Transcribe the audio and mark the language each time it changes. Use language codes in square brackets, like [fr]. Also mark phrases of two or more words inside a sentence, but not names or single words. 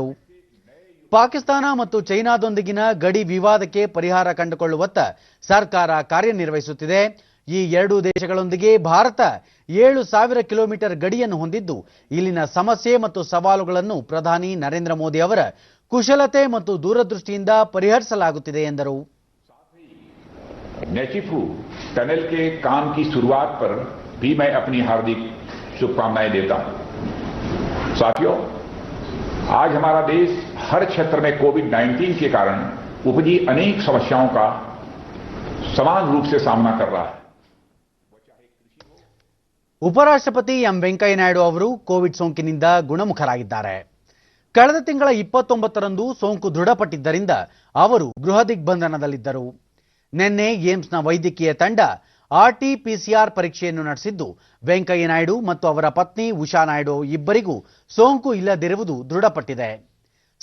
[kn] ಪಾಕಿಸ್ತಾನ ಮತ್ತು ಚೈನಾದೊಂದಿಗಿನ ಗಡಿ ವಿವಾದಕ್ಕೆ ಪರಿಹಾರ ಕಂಡುಕೊಳ್ಳುವತ್ತ ಸರ್ಕಾರ ಕಾರ್ಯನಿರ್ವಹಿಸುತ್ತಿದೆ. ಈ 2 ದೇಶಗಳೊಂದಿಗೆ ಭಾರತ 7,000 ಕಿಲೋಮೀಟರ್ ಗಡಿಯನ್ನು ಹೊಂದಿದ್ದು ಇಲ್ಲಿನ ಸಮಸ್ಯೆ ಮತ್ತು ಸವಾಲುಗಳನ್ನು ಪ್ರಧಾನಿ ನರೇಂದ್ರ ಮೋದಿ ಅವರ ಕುಶಲತೆ ಮತ್ತು ದೂರದೃಷ್ಟಿಯಿಂದ ಪರಿಹರಿಸಲಾಗುತ್ತಿದೆ ಎಂದರು. [hi] नेचिफू टनल के काम की शुरुआत पर भी मैं अपनी हार्दिक शुभकामनाएं देता हूं. साथियों, आज हमारा देश हर क्षेत्र में कोविड-19 के कारण उपजी अनेक समस्याओं का समान रूप से सामना कर रहा है. [kn] ಉಪರಾಷ್ಟ್ರಪತಿ ಎಂ ವೆಂಕಯ್ಯ ನಾಯ್ಡು ಅವರು ಕೋವಿಡ್ ಸೋಂಕಿನಿಂದ ಗುಣಮುಖರಾಗಿದ್ದಾರೆ. ಕಳೆದ ತಿಂಗಳ 29ರಂದು ಸೋಂಕು ದೃಢಪಟ್ಟಿದ್ದರಿಂದ ಅವರು ಗೃಹ ದಿಗ್ಬಂಧನದಲ್ಲಿದ್ದರು. ನಿನ್ನೆ ಏಮ್ಸ್ನ ವೈದ್ಯಕೀಯ ತಂಡ ಆರ್ಟಿಪಿಸಿಆರ್ ಪರೀಕ್ಷೆಯನ್ನು ನಡೆಸಿದ್ದು ವೆಂಕಯ್ಯ ನಾಯ್ಡು ಮತ್ತು ಅವರ ಪತ್ನಿ ಉಷಾ ನಾಯ್ಡು ಇಬ್ಬರಿಗೂ ಸೋಂಕು ಇಲ್ಲದಿರುವುದು ದೃಢಪಟ್ಟಿದೆ.